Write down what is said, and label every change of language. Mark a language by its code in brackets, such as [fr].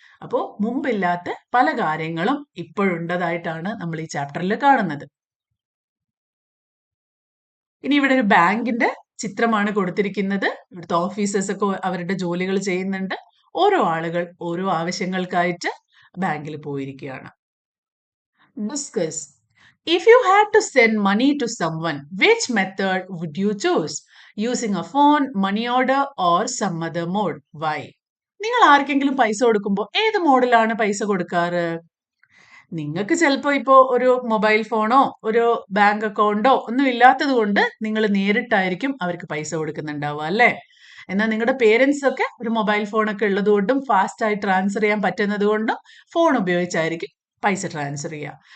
[ml] അപ്പോൾ മുമ്പില്ലാത്ത പല കാര്യങ്ങളും ഇപ്പോഴുണ്ടതായിട്ടാണ് നമ്മൾ ഈ ചാപ്റ്ററിൽ കാണുന്നത്. ഇനി ഇവിടെ ഒരു ബാങ്കിന്റെ ചിത്രമാണ് കൊടുത്തിരിക്കുന്നത്. ഇവിടുത്തെ ഓഫീസേഴ്സ് ഒക്കെ അവരുടെ ജോലികൾ ചെയ്യുന്നുണ്ട്. ഓരോ ആളുകൾ ഓരോ ആവശ്യങ്ങൾക്കായിട്ട് ബാങ്കിൽ പോയിരിക്കുകയാണ്. [en] Discuss. If you had to send money to someone, which method would you choose? Using a phone, money order or some other mode? Why? [ml] നിങ്ങൾ ആർക്കെങ്കിലും പൈസ കൊടുക്കുമ്പോൾ ഏത് മോഡിലാണ് പൈസ കൊടുക്കാറ്? നിങ്ങൾക്ക് ചിലപ്പോൾ ഇപ്പോൾ ഒരു മൊബൈൽ ഫോണോ ഒരു ബാങ്ക് അക്കൗണ്ടോ ഒന്നും ഇല്ലാത്തത് കൊണ്ട് നിങ്ങൾ നേരിട്ടായിരിക്കും അവർക്ക് പൈസ കൊടുക്കുന്നുണ്ടാവുക അല്ലേ? എന്നാൽ നിങ്ങളുടെ പേരൻസ് ഒക്കെ ഒരു മൊബൈൽ ഫോണൊക്കെ ഉള്ളത് കൊണ്ടും ഫാസ്റ്റ് ആയി ട്രാൻസ്ഫർ ചെയ്യാൻ പറ്റുന്നത് കൊണ്ടും ഫോൺ ഉപയോഗിച്ചായിരിക്കും പൈസ ട്രാൻസ്ഫർ ചെയ്യുക.